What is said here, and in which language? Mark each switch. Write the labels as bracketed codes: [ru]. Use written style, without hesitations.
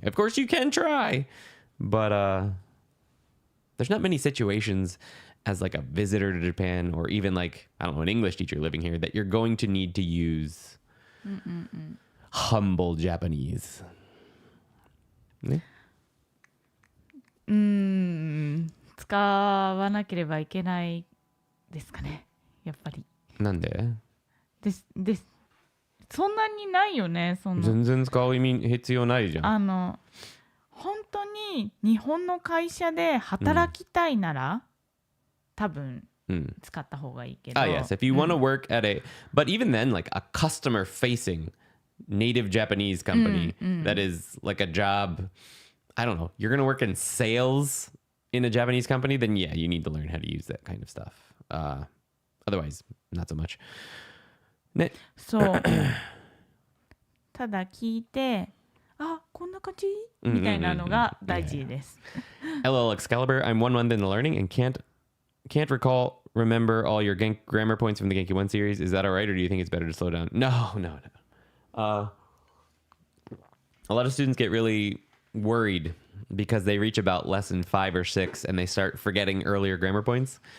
[en] Of course, you can try, but there's not many situations as like a visitor to Japan or even like, I don't know, an English teacher living here that you're going to need to use humble Japanese. [ja] 使わなければいけないですかね、やっぱり。なんで？そんなにないよね、そんな。全然使う意味必要ないじゃん。本当に日本の会社で働きたいなら、多分使った方がいいけど。 [en] Yes, if you want to work at but even then, like a customer-facing native Japanese company that is like a job, I don't know, you're going to work in sales in a Japanese company, then yeah, you need to learn how to use that kind of stuff. Otherwise, not so much. ね。 [ja] そう。ただ聞いて、あ、こんな感じみたいなのが大事です。 [en] LL Excalibur, I'm 1 month into learning and can't remember all your grammar points from the Genki 1 series. Is that all right, or do you think it's better to slow down? No. A lot of students get really worried because they reach about lesson 5 or 6 and they start forgetting earlier grammar points.